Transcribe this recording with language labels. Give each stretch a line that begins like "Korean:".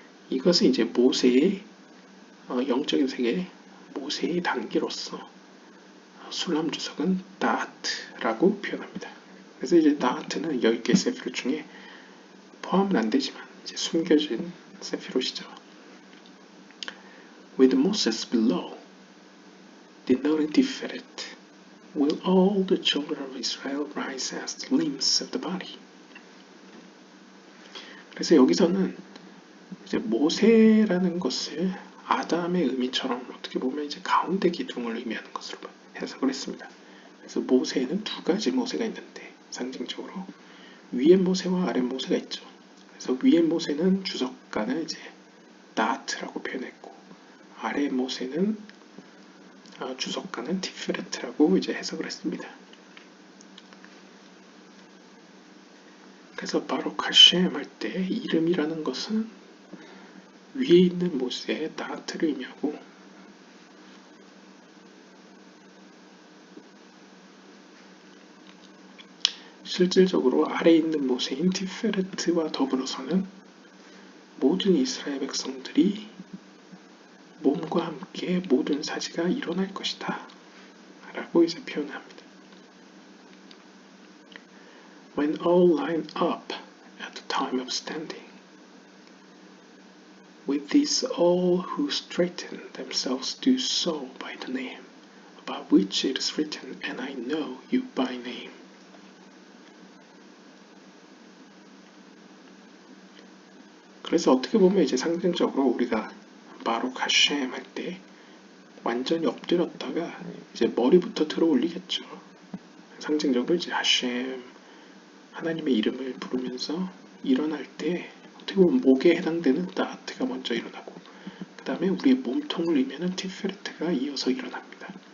Korean: 이것은 이제 모세의 영적인 세계, 모세의 단계로서 술람 주석은 다하트라고 표현합니다. 그래서 이제 다하트는 10개 세피롯 중에 포함은 안 되지만 이제 숨겨진 세피롯이죠.
English: With Moses below, denoting Tiferet, will all the children of Israel rise as the limbs of the body.
Korean: 그래서 여기서는 이제 모세라는 것을 아담의 의미처럼 어떻게 보면 이제 가운데 기둥을 의미하는 것으로 해석을 했습니다. 그래서 모세에는 두 가지 모세가 있는데 상징적으로 위에 모세와 아래 모세가 있죠. 그래서 위에 모세는 주석가는 이제 다트라고 표현했고, 아래 모세는 주석가는 티페레트라고 이제 해석을 했습니다. 그래서 바로 하셴 할 때 이름이라는 것은 위에 있는 모세의 다트를 의미하고, 실질적으로 아래에 있는 모세인 티페레트와 더불어서는 모든 이스라엘 백성들이 몸과 함께 모든 사지가 일어날 것이다 라고 이제 표현합니다.
English: When all line up at the time of standing, with these all who straighten themselves do so by the name, about which it is written, and I know you by name.
Korean: 그래서 어떻게 보면 이제 상징적으로 우리가 바로 하셴 할 때 완전히 엎드렸다가 이제 머리부터 들어 올리겠죠. 상징적으로 이제 하셴 하나님의 이름을 부르면서 일어날 때 어떻게 보면 목에 해당되는 다트가 먼저 일어나고, 그 다음에 우리의 몸통을 의미하는 티페레트가 이어서 일어납니다.